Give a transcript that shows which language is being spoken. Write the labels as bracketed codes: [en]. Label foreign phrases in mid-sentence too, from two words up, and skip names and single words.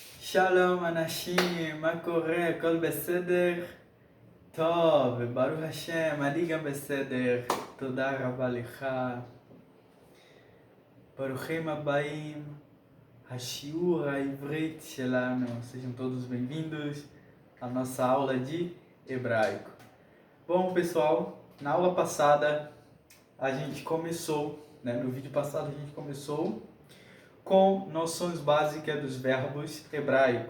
[he] שלום אנשים, מה קורה? הכל בסדר? טוב, ברוך השם, אני גם בסדר. תודה רבה לך. ברוכים הבאים, השיעור העברית שלנו. [pt] Sejam todos bem-vindos à nossa aula de hebraico. Bom, pessoal, na aula passada a gente começou, no vídeo passado a gente começou com noções básicas dos verbos hebraicos.